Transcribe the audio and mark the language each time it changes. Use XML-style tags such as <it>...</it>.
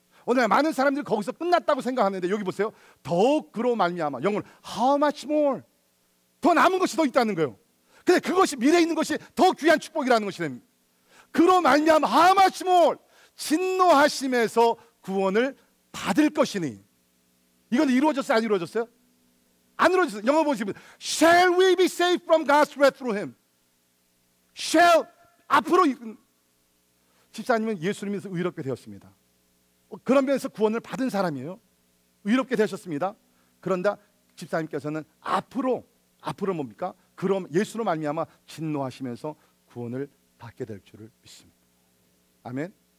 <ko>오늘 많은 사람들이 거기서 끝났다고 생각하는데, 여기 보세요. 더욱 그로 말미암아, 영어로</ko> <en>how much more,</en> <ko>더 남은 것이 더 있다는 거예요. 근데 그것이 미래에 있는 것이 더 귀한 축복이라는 것이 됩니다. 그로 말미암아</ko> <en>how much more,</en> <ko>진노하심에서 구원을 받을 것이니. 이건 이루어졌어요, 안 이루어졌어요? 안 이루어졌어요. 영어 보시면</ko> <en>shall we be saved from God's wrath through him. shall,</en> <ko>앞으로. 집사님은 예수를 믿어서 의롭게 되었습니다. 그런 면에서 구원을 받은 사람이에요. 의롭게 되셨습니다. 그런데 집사님께서는 앞으로 뭡니까? 그럼 예수로 말미암아 진노하시면서 구원을 받게 될 줄을 믿습니다. 아멘.</ko>